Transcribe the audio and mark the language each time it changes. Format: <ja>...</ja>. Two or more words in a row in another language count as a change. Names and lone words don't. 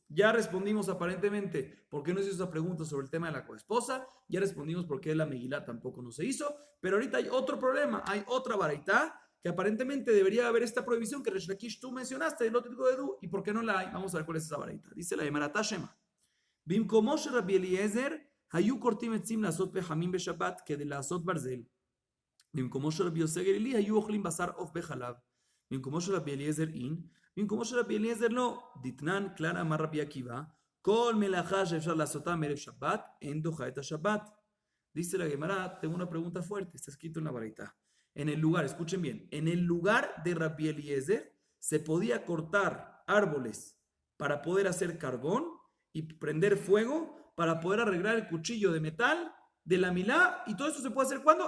<es>Ya respondimos aparentemente por qué no se hizo esa pregunta sobre el tema de la coesposa. Ya respondimos por qué la Megilá tampoco no se hizo. Pero ahorita hay otro problema. Hay otra baraitá que aparentemente debería haber esta prohibición que Resh Lakish tú mencionaste de</es> <he>לא תתגודדו.</he> <es>¿Y por qué no la hay? Vamos a ver cuál es esa baraitá. Dice la Gemara Shema.</es> <he>במקומו של רבי אליעזר, היו כורתים עצים לעשות פחמים בשבת כדי לעשות ברזל. במקומו של רבי יוסי גלילי, היו אוכלים בשר עוף בחלב. במקומו של רבי אליעזר אין, במקומו של רבי אליעזר לא. דתנן כלל אמר רבי עקיבא, כל מלאכה שאפשר לעשותה מערב שבת, אין דוחה את השבת.</he> <es>Dice la Gemara, tengo una pregunta fuerte, está escrito en la baraita. En el lugar, escuchen bien, en el lugar de Rabbi Eliezer se podía cortar árboles para poder hacer carbón y prender fuego para poder arreglar el cuchillo de metal de la milá, y todo eso se puede hacer ¿cuándo?</es>